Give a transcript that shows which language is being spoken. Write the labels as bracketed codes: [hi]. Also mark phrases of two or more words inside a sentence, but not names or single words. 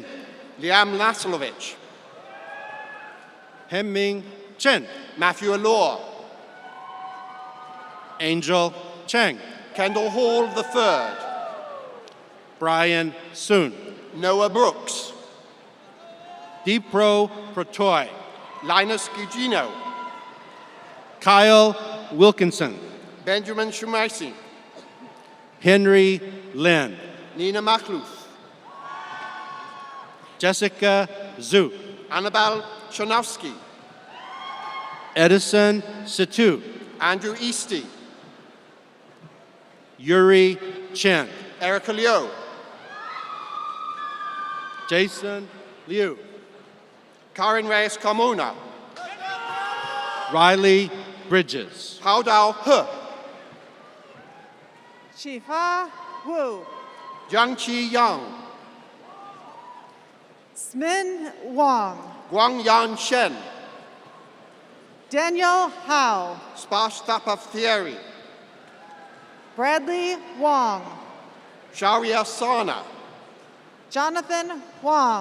[en] Liam Naslovich, Hemming Chen, Matthew Allure, Angel Cheng, Kendall Hall III, Brian Soon, Noah Brooks, Dipro Protoy, Linus Gugino, Kyle Wilkinson, Benjamin Shumaisi, Henry Lin, Nina Makhlouf, Jessica Zhu, Annabelle Chonowski, Edison Situ, Andrew Easty, Yuri Chen, Erica Liu, Jason Liu, Karen Reyes Carmona, Riley Bridges, Hao Dao He, Shifa Wu, Jiang Qi Yang, Smin Wang, Guang Yan Shen, Daniel Howe, Sparsh Thapa Thierry, Bradley Wong, Sharia Sana, Jonathan Huang,